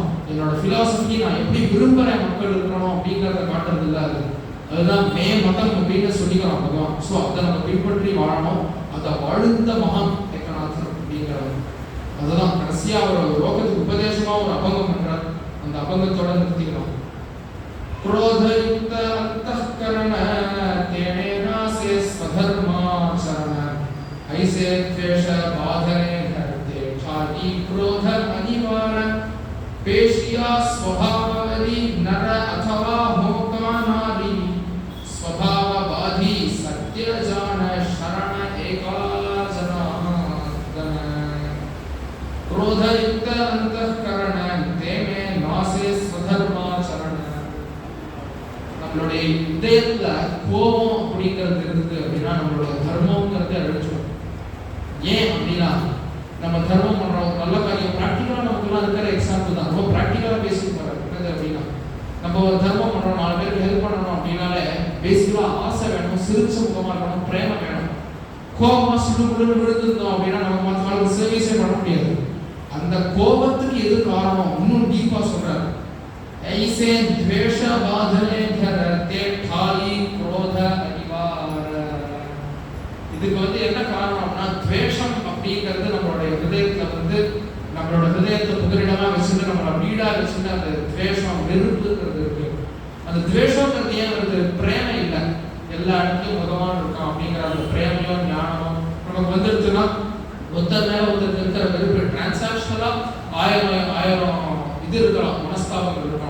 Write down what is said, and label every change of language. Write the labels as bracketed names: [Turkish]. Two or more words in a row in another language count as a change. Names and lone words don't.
[Tamil] என்னோட பிலாசபி நான் எப்படி விரும்புறேன் மக்கள் இருக்கணும் அப்படிங்கிறத காட்டுறது இல்லை. அதுதான் மதம் அப்படின்னு சொல்லிக்கிறான் பகவான். ஸோ அதை நம்ம பின்பற்றி வாழணும். அதை வாழ்ந்த மகான் ஏகநாதர் அப்படிங்கிறவர். அதுதான் கடைசியா அவர் லோகத்துக்கு உபதேசமா ஒரு அபங்கம் பண்றார். அந்த அபங்கத்தோட நிறுத்திக்கலாம். [Marathi] क्रोधयुक्त अंतःकरण तेने नासे स्वधर्माचरण ऐसे द्वेष बाधने धरते छाती क्रोध अनिवार पेशिया स्वभावरी नर अथवा होका नारी स्वभाव बाधी सत्य जान शरण एका जनार्दन क्रोधयुक्त अंतःकरण तेने नासे स्वधर्माचरण. [Tamil] நம்மளுடைய இதயத்துல கோபம் அப்படிங்கிறது இருக்கு அப்படின்னா நம்மளோட தர்மம்ங்கிறத அழிச்சிடும். ஏன் அப்படின்னா நம்ம தர்மம் பண்றோம், நல்ல காரியம் பிராக்டிக்கலா நமக்குலாம் இருக்கிற எக்ஸாம்பிள் தான். ரொம்ப பிராக்டிக்கலா பேசிட்டு போறாரு. என்னது அப்படின்னா நம்ம ஒரு தர்மம் பண்றோம், 4 பேருக்கு ஹெல்ப் பண்ணணும் அப்படின்னாலே பேசிக்கலா ஆசை வேணும், சிரிச்ச முகமா இருக்கணும், பிரேம வேணும். கோபமா சிடுமுடுன்னு விழுந்துருந்தோம் அப்படின்னா நம்ம மற்றவங்களுக்கு சர்வீஸே பண்ண முடியாது. அந்த கோபத்துக்கு எது காரணம் இன்னும் டீப்பா சொல்றாரு. [Marathi] ऐसे द्वेष बाधने धरते खाली क्रोध अनिवार. [Tamil] இதுக்கு வந்து என்ன காரணம்னா द्वेषம் அப்படிங்கிறது நம்மளுடைய ஹிருதயத்துல வந்து நம்மளோட ஹிருதயத்தை புகலிடமா வச்சுட்டு நம்மள வீடா வச்சுட்டு அந்த द्वेषம் வெறுப்புங்கிறது இருக்கு. அந்த द्वेषம்ங்கிறது ஏன் வருது? பிரேம இல்லை. எல்லா இடத்துலயும் பகவான் இருக்கான் அப்படிங்கிற அந்த பிரேமையும் ஞானமும் நமக்கு வந்துடுச்சுன்னா ஒருத்தர் மேல ஒருத்தர் இருக்கிற வெறுப்பு டிரான்சாக்ஷனலா ஆயிரம் இது இருக்கலாம், மனஸ்தாபங்கள் இருக்கலாம்.